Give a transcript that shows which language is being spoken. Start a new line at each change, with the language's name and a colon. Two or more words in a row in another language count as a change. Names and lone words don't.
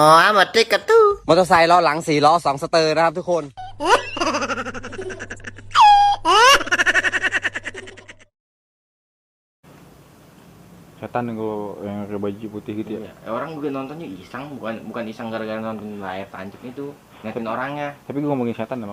Thai: มาเด็กกระตู้ มอเตอร์ไซค์ล้อหลัง4 ล้อ 2 สเตอร์นะครับทุกคน
Indonesian: Setan yang pakai baju putih gitu ya. Orang juga nontonnya iseng, bukan iseng gara-gara nonton layar tancap itu, ngeliatin orangnya. Tapi gue ngomongin setan ya, Mak.